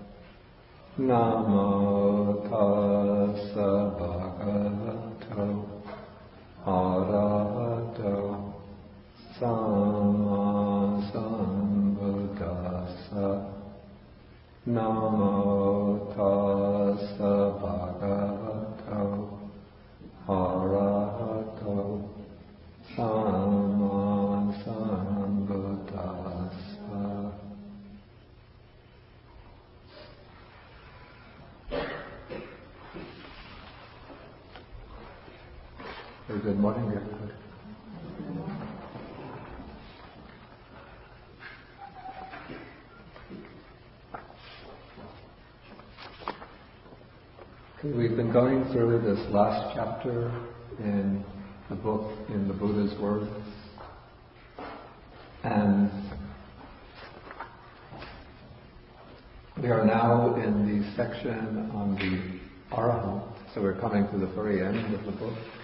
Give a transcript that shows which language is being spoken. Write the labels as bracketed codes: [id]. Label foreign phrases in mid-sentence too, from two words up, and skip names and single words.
[pi] Namo tassa bhagavato arahato samma sambuddhassa. Namo tassa bhagavato arahato samma sambuddhassa. [en] Very good morning, everybody. We've been going through this last chapter in the book, in the Buddha's Words, and we are now in the section on the Arahant, so we're coming to the very end of the book.